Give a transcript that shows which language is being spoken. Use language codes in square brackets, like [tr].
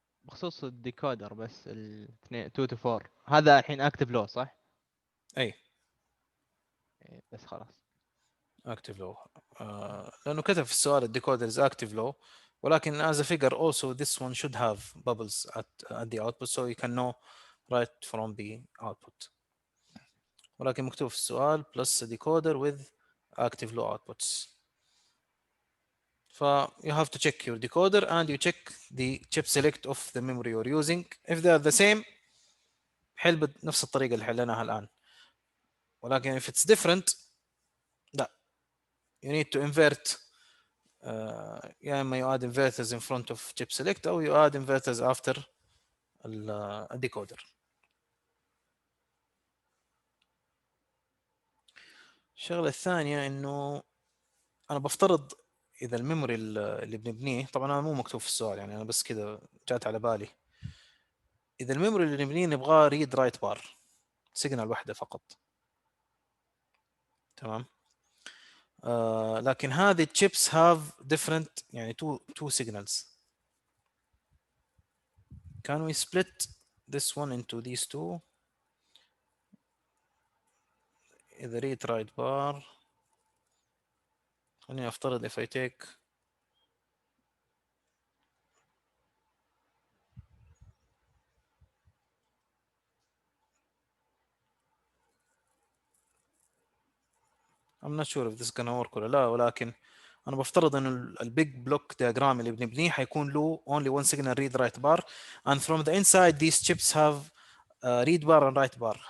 [ar] بخصوص الديكودر بس 2 to 4 هذا الحين اكتف لو صح؟ اي إيه، بس خلاص. [en] active low [ar] لانه كتب في السؤال الديكودر [en] is active low [ar] ولكن [en] as a figure also this one should have bubbles at the output so you can know right from the output. [ar] ولكن مكتوب في السؤال [en] plus a decoder with active low outputs. You have to check your decoder and you check the chip select of the memory you're using. If they are the same [ar] حل بنفس الطريقة اللي حليناها الآن. [en] ولكن if it's different لا you need to invert [ar] يا اما [en] you add inverters in front of chip select او you add inverters after الديكودر. [ar] الشغلة الثانية انه انا بفترض اذا الميموري اللي بنبنيه طبعا انا مو مكتوب في السؤال يعني انا بس كذا جات على بالي اذا الميموري اللي نبنيه نبغاه [en] read write bar signal [ar] واحدة فقط. تمام. لكن هذه [en] chips have different يعني two signals. Can we split this one into these two? [ar] إذا [en] read write bar [ar] خليني أفترض [en] if I take I'm not sure if this is gonna work [ar] ولا لا ولكن أنا بفترض إنه البيج بلوك diagram اللي بنبنيه حيكون له [en] only one signal read write bar and from the inside these chips have read bar and write bar.